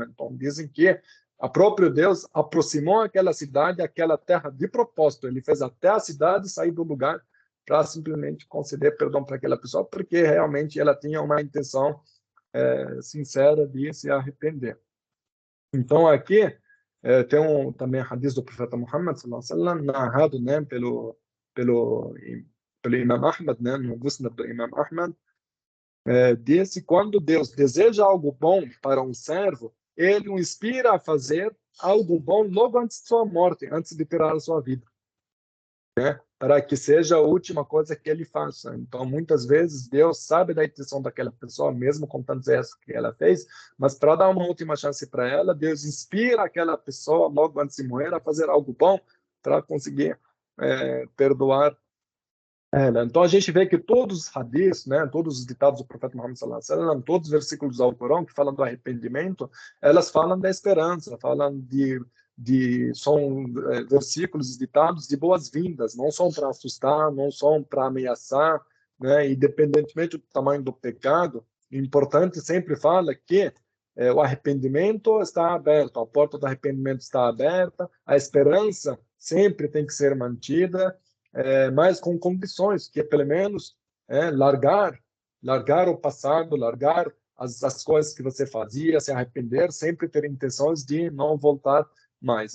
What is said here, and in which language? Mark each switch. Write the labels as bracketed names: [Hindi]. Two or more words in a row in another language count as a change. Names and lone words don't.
[Portuguese] Então, dizem que o próprio Deus aproximou aquela cidade, aquela terra de propósito. Ele fez até a cidade sair do lugar para simplesmente conceder perdão para aquela pessoa, porque realmente ela tinha uma intenção sincera de se arrepender. Então, aqui tem também hadith do profeta Muhammad, [Arabic] صلى الله عليه وسلم, [Portuguese] narrado, né, pelo Imam Ahmad, né, no Musnad do Imam Ahmad, disse: quando Deus deseja algo bom para um servo, ele o inspira a fazer algo bom logo antes de sua morte, antes de tirar a sua vida, né? Para que seja a última coisa que ele faça. Então, muitas vezes, Deus sabe da intenção daquela pessoa, mesmo com tantos erros que ela fez, mas para dar uma última chance para ela, Deus inspira aquela pessoa, logo antes de morrer, a fazer algo bom para conseguir perdoar ela. Então, a gente vê que todos os hadiths, né, todos os ditados do profeta Muhammad [Arabic] صلى الله عليه وسلم, [Portuguese] todos os versículos do Alcorão que falam do arrependimento, elas falam da esperança, falam são versículos, ditados de boas-vindas, não são para assustar, não são para ameaçar, né, independentemente do tamanho do pecado. O importante sempre fala que o arrependimento está aberto, a porta do arrependimento está aberta, a esperança sempre tem que ser mantida, mas com condições, que é pelo menos largar o passado, largar as coisas que você fazia, se arrepender, sempre ter intenções de não voltar mais.